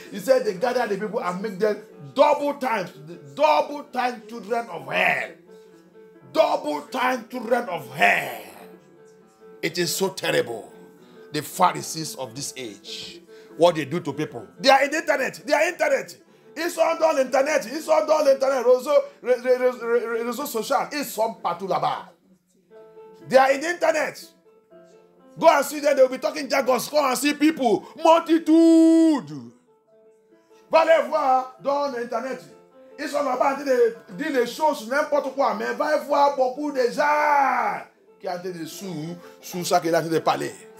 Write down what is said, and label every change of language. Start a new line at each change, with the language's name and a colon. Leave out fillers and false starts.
English: He said they gather the people and make them double time children of hell. double time children of hell. It is so terrible. The Pharisees of this age, what they do to people. They are in the internet. They are internet.
French: Ils sont dans l'internet. Ils sont dans l'internet. Réseaux sociaux. Ils sont partout là-bas.
English: They are in the internet. Go and see them. They will be talking jargons. Go and see people. Multitude.
French: Va les voir dans l'internet. Ils sont là-bas en train de dire des choses, n'importe quoi. Mais va voir beaucoup de gens qui ont été sous ça qu'il a de parler.